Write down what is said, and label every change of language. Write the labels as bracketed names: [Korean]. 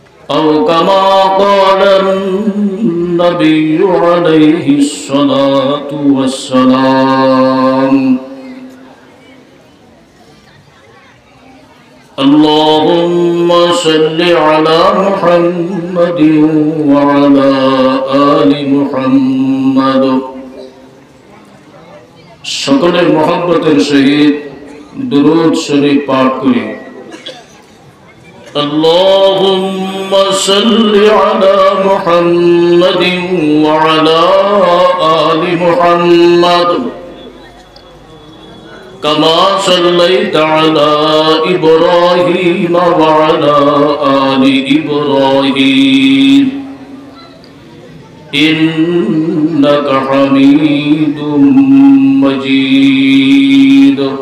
[Arabic] أو كما قال النبي عليه الصلاة والسلام. اللهم صل على محمد وعلى آل محمد. [Bangla] সকলের মহব্বতের সহিত দুরূদ শরীফ পাঠ করি। [Arabic] اللهم صل على محمد وعلى آل محمد كما صليت على إبراهيم وعلى آل إبراهيم إنك حميد مجيد.